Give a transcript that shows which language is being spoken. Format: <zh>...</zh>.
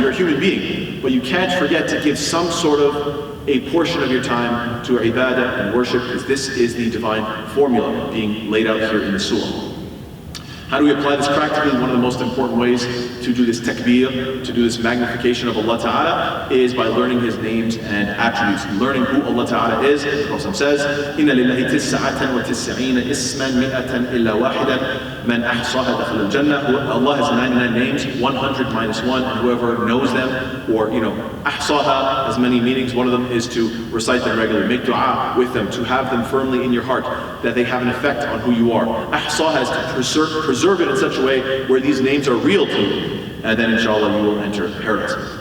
<en>You're a human being. But you can't forget to give some sort of a portion of your time to ibadah and worship, because this is the divine formula being laid out here in the surah. How do we apply this practically? One of the most important ways to do this takbir, to do this magnification of Allah Ta'ala, is by learning His names and attributes, learning who Allah Ta'ala is. The Prophet says,</en> <ar>إِنَّ لِلَّهِ تِسْعَةً وَتِسْعِينَ إِسْمًا مِئَةً إِلَّا وَاحِدًا مَنْ أَحْصَاهَا دَخَلَ الْجَنَّةِ.</ar> <en>Allah has 99 names, 100 minus 1, and whoever knows them, or أحصاها has many meanings. One of them is to recite them regularly, make dua with them, to have them firmly in your heart, that they have an effect on who you are. أحصاها is to preserve it in such a way where these names are real to you, and then inshallah you will enter paradise.</en>